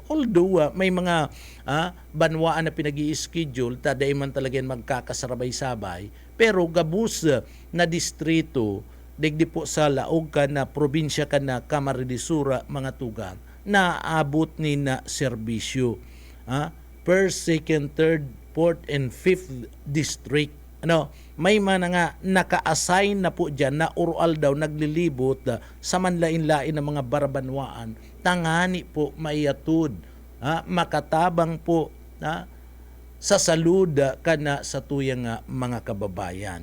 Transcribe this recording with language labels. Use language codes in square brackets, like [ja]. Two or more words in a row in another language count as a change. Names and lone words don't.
[bik] Although may mga banwaan na pinag-i-schedule, taday man talaga magkakasarabay-sabay, pero gabus na distrito digdi po sa laog kan na probinsya kan na Camarines Sur mga tugang, naabot ni na serbisyo. [en] First, second, third, fourth, and fifth district. [bik] May mga nga naka-assign na po dyan na urual daw naglilibot sa manlain-lain ng mga barabanwaan. Tangani po maiatud, makatabang po, sa salud kana sa tuyang mga kababayan.